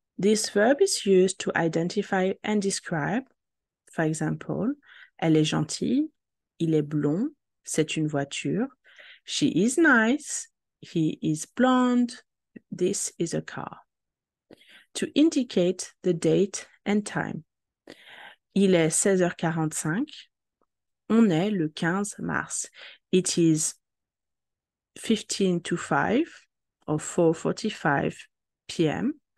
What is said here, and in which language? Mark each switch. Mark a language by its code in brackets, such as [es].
[en] This verb is used to identify and describe. For example, [fr] elle est gentille, il est blond, c'est une voiture. [en] She is nice, he is blonde, this is a car. To indicate the date and time. [fr] Il est 16h45, on est le 15 mars. [en] It is 15 to 5 or 4:45 p.m.